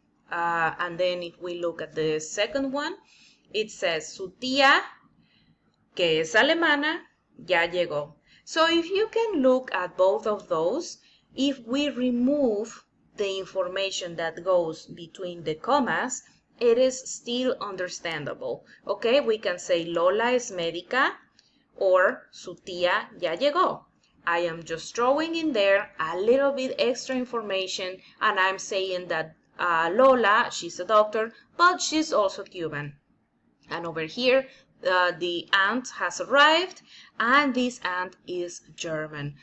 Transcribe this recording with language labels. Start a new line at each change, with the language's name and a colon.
English: And then if we look at the second one, it says,
Spanish: su tía, que es alemana, ya llegó.
English: So if you can look at both of those, if we remove the information that goes between the commas, it is still understandable. Okay, we can say
Spanish: Lola es médica
English: or
Spanish: su tía ya llegó.
English: I am just throwing in there a little bit extra information, and I'm saying that Lola, she's a doctor, but she's also Cuban. And over here, the aunt has arrived, and this aunt is German.